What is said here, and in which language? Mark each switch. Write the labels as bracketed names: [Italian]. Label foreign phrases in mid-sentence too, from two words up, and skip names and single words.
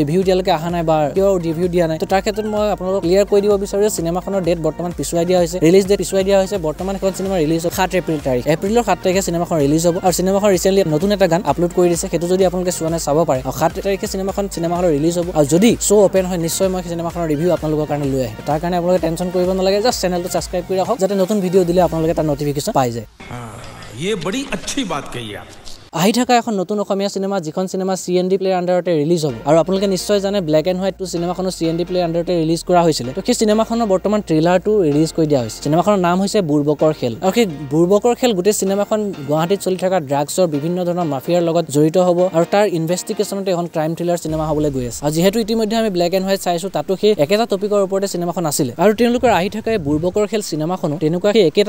[Assamese] ৰিভিউ এতিয়ালৈকে অহা নাই বা কিয় ৰিভিউ দিয়া নাই তো তাৰ ক্ষেত্ৰত মই আপোনালোকক ক্লিয়াৰ কৰি দিব বিচাৰো যে সিনেমাখনৰ ডেট বৰ্তমান পিছুৱাই দিয়া হৈছে [English] release date [Assamese] পিছুৱাই দিয়া হৈছে বৰ্তমান এখন সিনেমা ৰিলিজ 7 এপ্ৰিল তাৰিখ এপ্ৰিলৰ 7 তাৰিখে সিনেমাখন ৰিলিজ হ'ব আৰু সিনেমাখন ৰিসেন্টলি নতুন এটা গান আপলোড কৰি দিছে সেইটো যদি আপোনালোকে চোৱা নাই চাব পাৰে আৰু 7 তাৰিখে [English] cinema hall [Assamese] ৰিলিজ হ'ব আৰু যদি শো ওপেন হয় নিশ্চয় মই সিনেমাখনৰ ৰিভিউ আপোনালোকৰ কাৰণে লৈ আহিম তাৰ কাৰণে আপোনালোকে টেনচন কৰিব নালাগে জাস্ট চেনেলটো সাবস্ক্ৰাইব কৰি ৰাখক যাতে নতুন ভিডিঅ' দিলে আপোনালোকে তাৰ নটিফিকেশন পাই যায় [Hindi] ये बड़ी अच्छी बात कही आप [Assamese] আহি থকা এখন নতুন অসমীয়া সিনেমা যিখন সিনেমা CND প্লে আন্ডাৰতে ৰিলিজ হ'ব আৰু আপোনালোকে নিশ্চয় জানে ব্ল্যাক এণ্ড হোৱাইট টু সিনেমাখনৰ CND প্লে আন্ডাৰতে ৰিলিজ কৰা হৈছিল তো সেই সিনেমাখনৰ বৰ্তমান ট্ৰেইলাৰটো ৰিলিজ কৰি দিয়া হৈছে সিনেমাখনৰ নাম হৈছে বুৰবকৰ খেল আৰু সেই বুৰবকৰ খেল গোটেই সিনেমাখন গুৱাহাটীত চলি থকা ড্ৰাগছৰ বিভিন্ন ধৰণৰ মাফিয়াৰ লগত জড়িত হ'ব আৰু তাৰ ইনভেষ্টিগেশ্যনতে এখন [English] crime thriller [Assamese] সিনেমা হ'বলৈ গৈ আছে আৰু যিহেতু ইতিমধ্যে আমি ব্ল্যাক এণ্ড হোৱাইট চাইছো তাতো সেই একেটা টপিকৰ ওপৰতে সিনেমাখন আছিল আৰু তেওঁলোকৰ আহি থকা বুৰবকৰ খেল সিনেমাখনো তেনেকুৱা সেই একেটা